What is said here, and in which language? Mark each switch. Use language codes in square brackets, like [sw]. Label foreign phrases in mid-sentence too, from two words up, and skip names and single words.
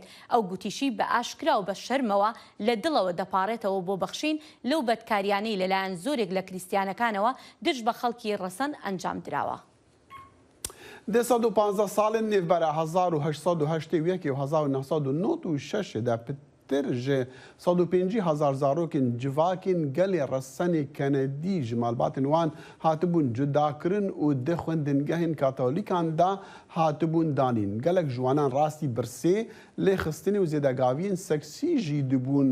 [ckb] ئەو گوتیشی بە ئاشکرا و بە شەرمەوە لە دڵەوە دەپارێتەوە بۆ بەخشین لەو بەدکاریانەی لەلایەن زۆرێک لە کریستیانەکانەوە دژ بە خەڵکی ڕەسەن ئەنجام درراوە. [ku] 215 ساڵن نێڤبەرە 1970 و 1996 دا پتر ji 150,000 zarokên civakên gelê resenê Kenedî ji malbatên wan hatibûn cudakirin û di xwendingehên Katolîkan da hatibûn danîn. Gelek ji wanan rastî birsê lêxistinê û zêdegaviyên seksî jî dibûn.